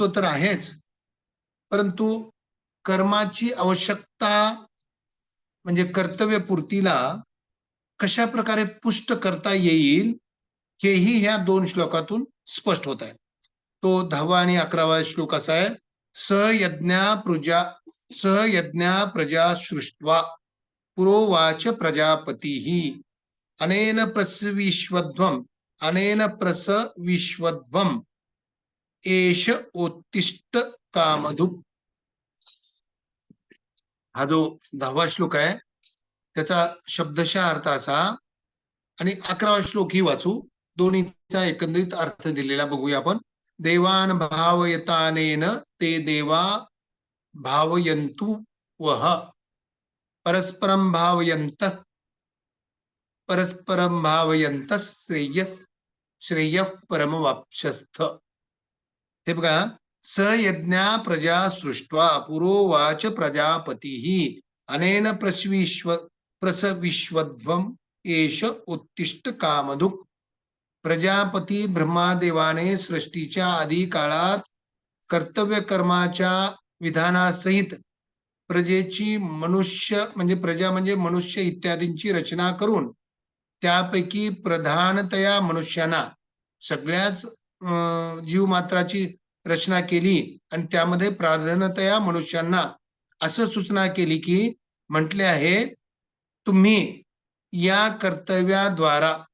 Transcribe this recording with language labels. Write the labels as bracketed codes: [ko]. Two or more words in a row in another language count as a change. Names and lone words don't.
[mr] तर आहेच, परंतु कर्माची आवश्यकता म्हणजे कर्तव्यपूर्तीला कशा प्रकारे पुष्ट करता येईल हेही ह्या 2 श्लोकातून स्पष्ट होत आहे. तो 10वा आणि 11वा श्लोक असा आहे. [sa] सहयज्ञा प्रजा सृष्ट्वा पुरोवाच प्रजापतीः अनेन प्रसविश्वध्वम् एष उत्तिष्ठ कामधुक्. [mr] हा जो 10वा श्लोक आहे त्याचा शब्दशः अर्थ असा आणि 11वा श्लोकही वाचू, दोन्हीचा एकंदरीत अर्थ दिलेला बघूया आपण. [sa] देवान भावयतानेन ते देवा भावयन्तु वह परस्परं भावयन्तः श्रेयः परमवाप्स्यथ. [mr] हे बघा, [sa] स यज्ञा प्रजा सृष्ट्वा पुरोवाच प्रजापतीः अनेन प्रसविश्वध्वम् एष उत्तिष्ठ कामधुक्. [mr] प्रजापती ब्रह्मादेवाने सृष्टीच्या आदी काळात कर्तव्य कर्माच्या विधानासहित प्रजा म्हणजे मनुष्य इत्यादींची रचना करून त्यापैकी प्रधानतया मनुष्याना सगळ्याच जीवमात्राची रचना केली आणि त्यामध्ये प्राधान्यतया मनुष्यांना असं सूचना केली की म्हटले आहे तुम्ही या कर्तव्याद्वारा